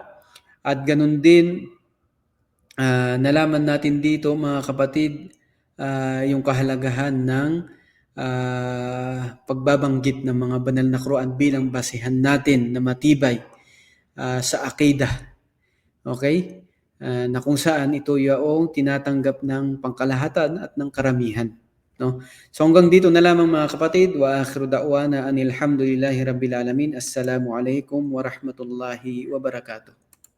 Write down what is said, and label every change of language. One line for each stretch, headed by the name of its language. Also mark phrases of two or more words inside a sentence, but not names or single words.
Filipino: At ganun din, nalaman natin dito mga kapatid, yung kahalagahan ng pagbabanggit ng mga banal na Quran bilang basihan natin na matibay sa akidah. Okay? Na kung saan ito yung tinatanggap ng pangkalahatan at ng karamihan. No? So hanggang dito na lamang mga kapatid.
Arabic: وآخر دعوانا أن الحمد لله رب العالمين. السلام عليكم ورحمة الله وبركاته.